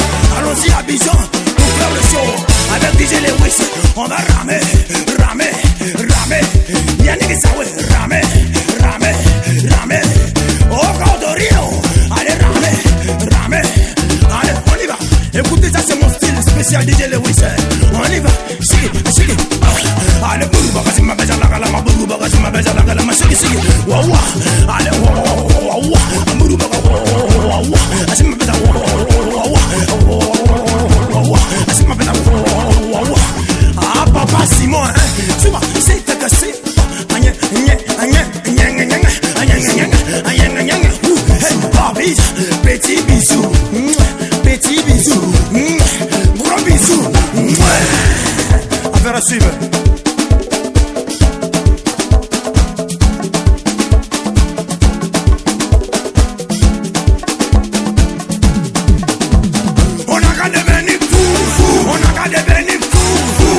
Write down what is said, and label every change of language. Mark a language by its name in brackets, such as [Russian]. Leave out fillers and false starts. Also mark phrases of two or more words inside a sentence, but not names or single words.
[French] Allons-y à Bijan pour faire le show. Avec DJ Lewis, on va ramer, ramer, ramer. Yannick Sawe, ramer, ramer, ramer. Oh, Cordorino, allez ramer, ramer. Allez, on y va. Écoutez, ça c'est mon style spécial DJ Lewis. On y va, [Spanish] sigue, sigue. [French] Allez, bourou, bagasi, ma beja la gala, ma bourou, bagasi, ma beja la gala, ma sigue, sigue. Wawa, allez, wawa, bourou, bagasi, wawa, asi ma beja, wawa, asi ma beja, wawa. Ah, papa Simon, hein, tu vois, c'est ta cassé. Agnè, agnè, agnè, agnè, agnè, agnè, agnè, agnè, agnè. Hey, petit bisou, petit bisou, gros bisou. Affaire à suivre. On a qu'à devenir fou, on a qu'à devenir fou.